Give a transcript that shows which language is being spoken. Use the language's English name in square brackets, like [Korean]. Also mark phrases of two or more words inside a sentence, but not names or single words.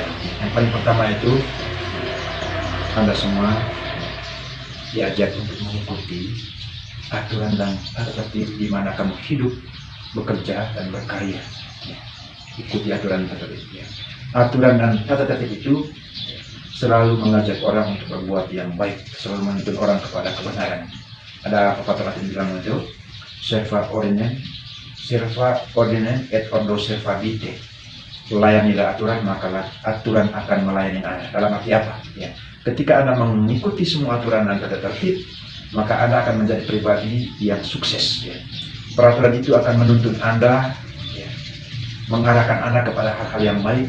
[Indonesian] Yang paling pertama itu Anda semua diajak untuk mengikuti aturan dan tata tertib di mana kamu hidup, bekerja dan berkarya. Ikuti aturan tata tertib. Aturan dan tata tertib itu selalu mengajak orang untuk berbuat yang baik, selalu menuntun orang kepada kebenaran. Ada pepatah Latin bilang itu, [Latin] serva ordinem et ordo serva vitae. [Indonesian] Layanilah aturan, maka aturan akan melayani Anda. Dalam arti apa? Ya. Ketika Anda mengikuti semua aturan dan tata tertib, maka Anda akan menjadi pribadi yang sukses. Ya. Peraturan itu akan menuntun Anda, ya, mengarahkan Anda kepada hal-hal yang baik.